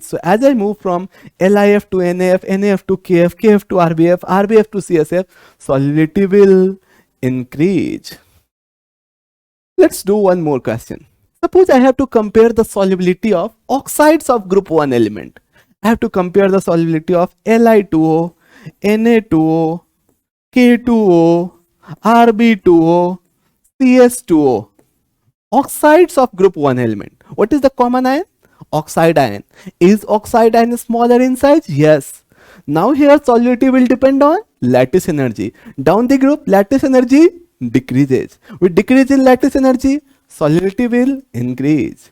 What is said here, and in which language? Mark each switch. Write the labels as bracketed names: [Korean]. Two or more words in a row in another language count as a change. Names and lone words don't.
[English] So as I move from LIF to NAF, NAF to KF, KF to RBF, RBF to CSF, solubility will increase. Let's do one more question. Suppose I have to compare the solubility of oxides of group 1 element. I have to compare the solubility of Li2O, Na2O, K2O, Rb2O, CS2O. Oxides of group 1 element. What is the common ion? Oxide ion. Is oxide ion smaller in size? Yes. Now here solubility will depend on lattice energy. Down the group, lattice energy decreases. With decrease in lattice energy, solubility will increase.